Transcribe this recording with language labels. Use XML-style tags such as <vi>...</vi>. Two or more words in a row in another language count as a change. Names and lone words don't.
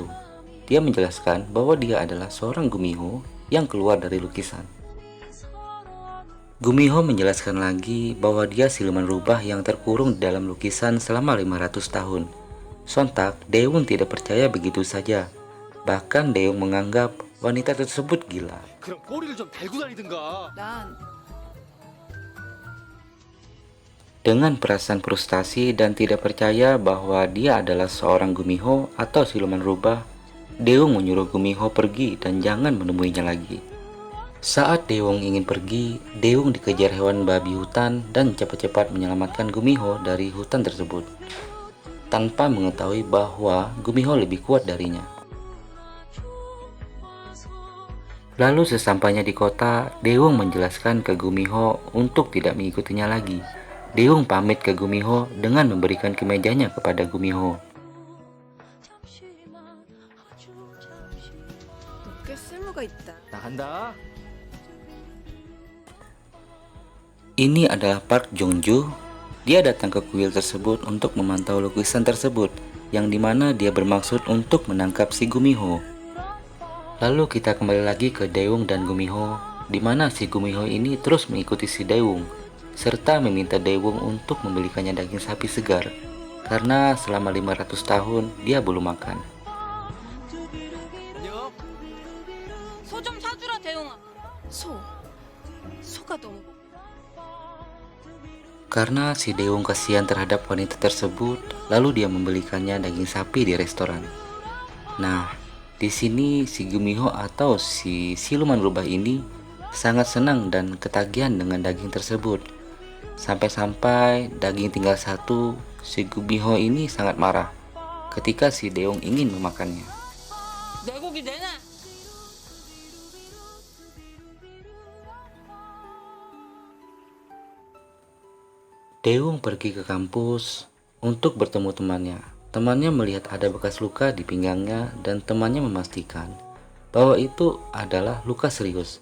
<id>Dia menjelaskan bahwa dia adalah seorang Gumiho yang keluar dari lukisan. Gumiho menjelaskan lagi bahwa dia siluman rubah yang terkurung di dalam lukisan selama 500 tahun. Sontak, Daewoo tidak percaya begitu saja. Bahkan Daewoo menganggap wanita tersebut gila.</id> <ko>그럼 꼬리를 좀 달고 다니든가. 난</ko> <id>Dengan perasaan frustasi dan tidak percaya bahwa dia adalah seorang Gumiho atau siluman rubah, Daewoo menyuruh Gumiho pergi dan jangan menemuinya lagi. Saat Daewoo ingin pergi, Daewoo dikejar hewan babi hutan dan cepat-cepat menyelamatkan Gumiho dari hutan tersebut, tanpa mengetahui bahwa Gumiho lebih kuat darinya. Lalu sesampainya di kota, Daewoo menjelaskan ke Gumiho untuk tidak mengikutinya lagi. Daewoo pamit ke Gumiho dengan memberikan kemejanya kepada Gumiho.</id> <ko>너 꽤 쓸모가 있다. 나간다.</ko> <id>Ini adalah Park Jong-ju. Dia datang ke kuil tersebut untuk memantau lukisan tersebut, yang dimana dia bermaksud untuk menangkap si Gumiho. Lalu kita kembali lagi ke Daewoo dan Gumiho, di mana si Gumiho ini terus mengikuti si Daewoo, serta meminta Daewoo untuk membelikannya daging sapi segar, karena selama 500 tahun dia belum makan.</id> <ko>안녕. 소 좀 사주라 대용아. 소가 너무</ko> <id>Karena si Daewoo kasihan terhadap wanita tersebut, lalu dia membelikannya daging sapi di restoran. Nah, di sini si Gumiho atau si siluman rubah ini sangat senang dan ketagihan dengan daging tersebut. Sampai-sampai daging tinggal satu, si Gumiho ini sangat marah ketika si Daewoo ingin memakannya.</id> <ko>내 고기 내놔.</ko> <id>Daewoo pergi ke kampus untuk bertemu temannya. Temannya melihat ada bekas luka di pinggangnya dan temannya memastikan bahwa itu adalah luka serius.</id>